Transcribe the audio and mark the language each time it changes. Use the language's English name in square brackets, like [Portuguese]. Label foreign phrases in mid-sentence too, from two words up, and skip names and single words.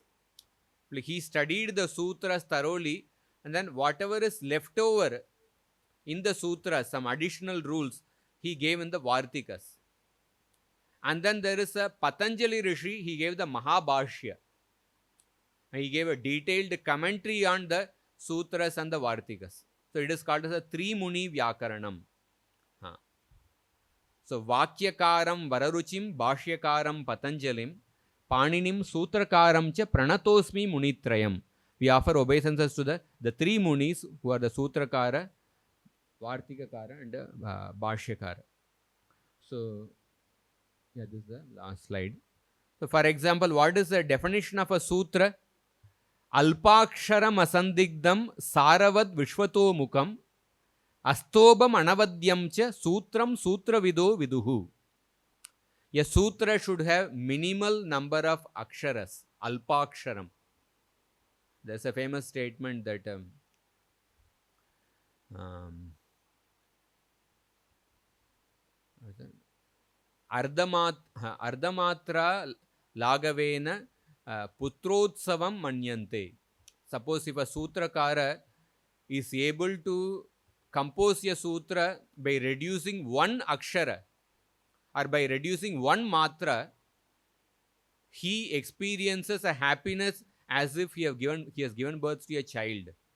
[English] He studied the sutras thoroughly, and then whatever is left over in the sutras, some additional rules, he gave in the Vartikas. And then there is a Patanjali Rishi, he gave the Mahabhashya. He gave a detailed commentary on the sutras and the Vartikas. So it is called as a 3 Muni Vyakaranam. [Sanskrit] So वाक्यकारं वररुचिं भाष्यकारं पतञ्जलिं पाणिनिं सूत्रकारं च प्रणतोऽस्मि मुनित्रयम्. [English] We offer obeisances to the 3 Munis who are the Sutrakara, Vartikakara and Bhashyakara. So yeah, this is the last slide. So for example, what is the definition of a sutra? [Sanskrit] अल्पाक्षरम् असन्दिग्धं सारवद् विश्वतो मुखम् अस्तोभम् अनवद्यं च सूत्रं सूत्रविदो विदुः. [English] A sutra should have minimal number of aksharas, alpaksharam. There's a famous statement that [Sanskrit] अर्धमात्रा लाघवेन पुत्रोत्सवं मन्यन्ते. [English] Suppose if a sutrakara is able to compose a sutra by reducing 1 akshara or by reducing 1 matra, he experiences a happiness as if he has given birth to a child.